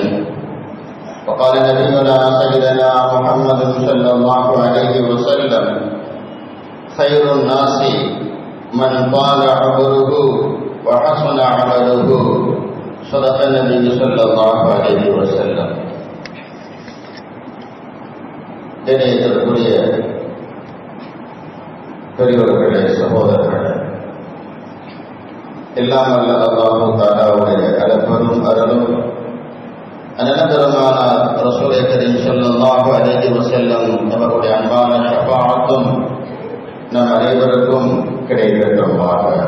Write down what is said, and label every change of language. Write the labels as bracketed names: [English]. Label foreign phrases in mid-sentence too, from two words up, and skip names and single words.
[Arabic] وقال نبينا سيدنا محمد صلى الله عليه وسلم: خير الناس من طال عمره وحسن عمله. صدق النبي صلى الله عليه وسلم. [Tamil] கண்ணியத்திற்குரிய பெரியவர்களே, சகோதரர்களே, எல்லாம் வல்ல அல்லாஹ் தஆலாவுடைய அளப்பெரும் அருளும் அனந்தரமான [Arabic] رسول كريم صلى الله عليه وسلم [Tamil] அவர்களுடைய அன்பான ஷஃபாஅத்தும் நம் அனைவருக்கும் கிடைக்கட்டுமாக.